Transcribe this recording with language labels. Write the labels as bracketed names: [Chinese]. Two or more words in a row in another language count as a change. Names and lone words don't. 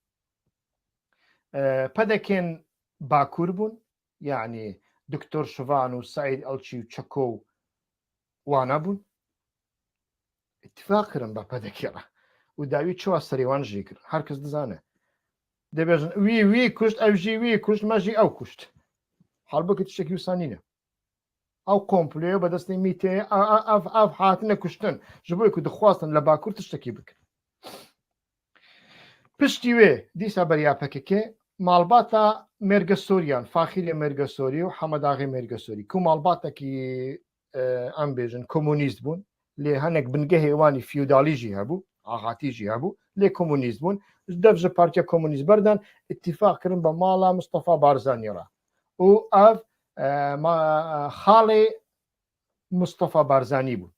[Kurdish] پەدەکێن باکوور بوون یعنی دکتۆر شوان و سعید ئەڵچی و چەکۆ و وانە بوون اتفاق کردن بە پەدەکێڕە و داوی چوە سەریوان ژی کرد هەرکەس دەزانێ دەبێژن وی کوشت ئەو ژی وی کوشت مەژی ئەو کوشت هەڵبکە تشتێکی وسانینە ئەو کۆمپلێ بەدەستی میتێ ئەف هاتنە کوشتن ji بۆی ku dixwastin li Bakur tiştekî bikin. Piştî wê dîsa beriya PKK malbata Mêrgesorîyan Faxîlê Mêrgesorî û Hemedagê Mêrgesorî ku malbatekî em bêjin komûnîst bûn lê hinek bingehê wanî feodalî jî hebû axatî jî hebû lê komûnîst bûn dev ji Partiya Komûnîst berdan ittifaq kirin bi mala Mustafa Barzanî re û ev xalê Mustafa Barzanî bû.